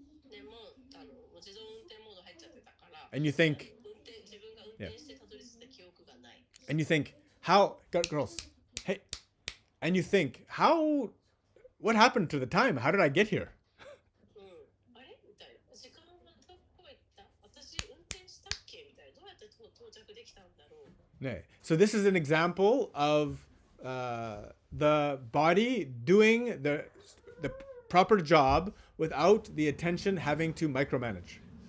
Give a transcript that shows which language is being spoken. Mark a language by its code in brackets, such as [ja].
[ja] でも自動運転モード入っちゃってたから、 [en] And you think, [ja] 自分が運転してたどり着いた記憶がない。 [en] and you think, girls, hey, and you think, what happened to the time? How did I get here? [ja] あれみたいな。時間はどこ行った？私運転したっけみたいな。どうやって到着できたんだろう。 [en] So this is an example of the body doing the proper job without the attention having to micromanage.